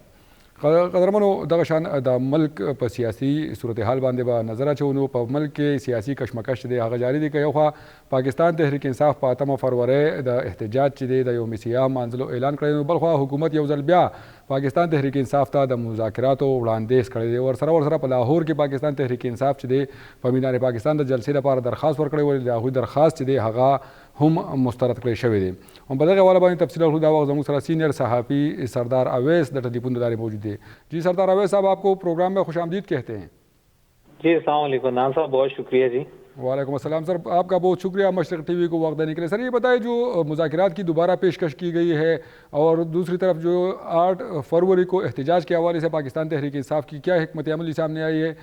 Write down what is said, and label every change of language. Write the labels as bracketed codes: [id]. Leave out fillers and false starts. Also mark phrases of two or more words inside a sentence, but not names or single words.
[ps] قدرمنو دغه شان د ملک په سیاسي صورتحال باندې به نظر اچو نو په ملک کې سیاسي کشمکش دی هغه جاری دی که یو خوا پاکستان تحریک انصاف په 8 فروری د احتجاج چې دی د یو مسیحا مانځلو اعلان کړی نو بل خوا حکومت یو ځل بیا پاکستان تحریک انصاف ته د مذاکراتو وړاندیز کړی دی. ورسره په لاهور کې پاکستان تحریک انصاف چې دی په میدان پاکستان د جلسې لپاره درخواست ورکړی ولې د هغوی درخواست چې دی هغه هم مسترد کړی شوی دی. هم په دغه حواله باندې تفصیل اخلو. دا وخت زموږ سره سینئر صحافی سردار اویس د ټلیفون دارے موجود دی. [ur] جی سردار اویس صاحب آپ کو پروگرام میں خوش آمدید کہتے ہیں. جی السلام علیکم نان صاحب بہت شکریہ. جی وعلیکم السلام سر آپ کا بہت شکریہ مشرق ٹی وی کو وقت دینے کے لیے. سر یہ بتائیں جو مذاکرات کی دوبارہ پیشکش کی گئی ہے اور دوسری طرف جو 8 فروری کو احتجاج کے حوالے سے پاکستان تحریک انصاف کی کیا حکمت عملی سامنے آئی ہے؟